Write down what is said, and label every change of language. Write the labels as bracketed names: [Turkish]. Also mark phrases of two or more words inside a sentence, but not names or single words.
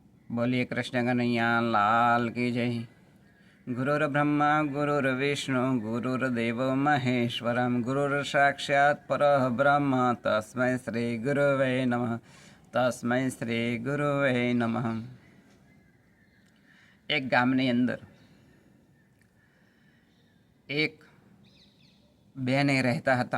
[Hindi] बोलिए कृष्ण कन्हैया लाल की जय। [Sanskrit] गुरुर् ब्रह्मा गुरुर्विष्णु गुरुर्देव महेश्वरम गुरुर् साक्षात् परः ब्रह्म तस्मै श्री गुरुवे नमः। तस्मै श्री गुरुवे नमः। [Gujarati] એક ગામની અંદર એક બેને રહેતા હતા।